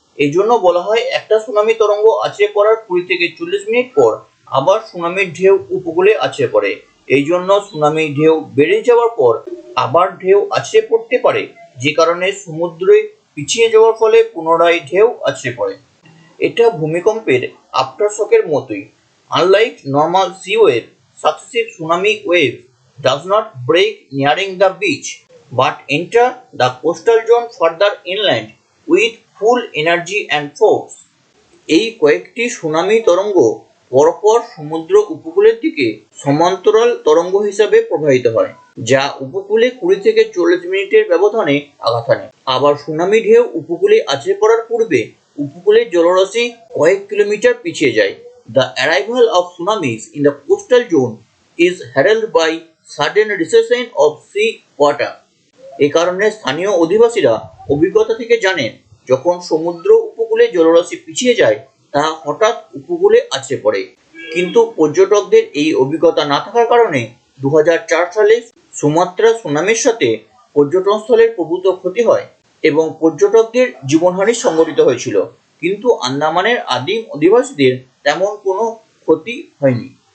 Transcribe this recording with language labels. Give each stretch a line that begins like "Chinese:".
Bangla: এই জন্য বলা হয় একটা সুনামি তরঙ্গ আছড়ে পড়ার 20 থেকে 40 মিনিট পর আবার সুনামির ঢেউ উপকূলে আছড়ে পড়ে। এই জন্য সুনামির ঢেউ বেড়ে যাওয়ার পর আবার ঢেউ আছড়ে পড়তে পারে, যে কারণে সমুদ্রে পিছিয়ে যাওয়ার ফলে পুনরায় ঢেউ আছড়ে পড়ে। এটা ভূমিকম্পের আফটারশকের মতোই।
English: Unlike normal sea wave, successive tsunami wave does not break nearing the beach but enter the coastal zone further inland with full energy and force.
Bangla: এই কয়েকটি সুনামি তরঙ্গ পরপর সমুদ্র উপকূলের দিকে সমান্তরাল তরঙ্গ হিসাবে প্রবাহিত হয়, যা উপকূলে 20 থেকে 40 মিনিটের ব্যবধানে আঘাত হানে। আবার সুনামি ঢেউ উপকূলে আছড়ে পড়ার পূর্বে উপকূলের জলরাশি কয়েক কিলোমিটার পিছিয়ে যায়।
English: The arrival of tsunamis in the coastal zone is heralded by sudden recession of sea water.
Bangla: এই কারণে স্থানীয় অধিবাসীরা অভিজ্ঞতা থেকে জানেন, যখন সমুদ্র উপকূলে জলরাশি পিছিয়ে যায় তা হঠাৎ উপকূলে আছড়ে পড়ে। কিন্তু পর্যটকদের এই অভিজ্ঞতা না থাকার কারণে 2004 সালে সুমাত্রা সুনামির সাথে পর্যটনস্থলের প্রভূত ক্ষতি হয় এবং পর্যটকদের জীবনহানি সংঘটিত হয়েছিল, কিন্তু আন্দামানের আদিম অধিবাসীদের তেমন কোনো ক্ষতি হয়নি।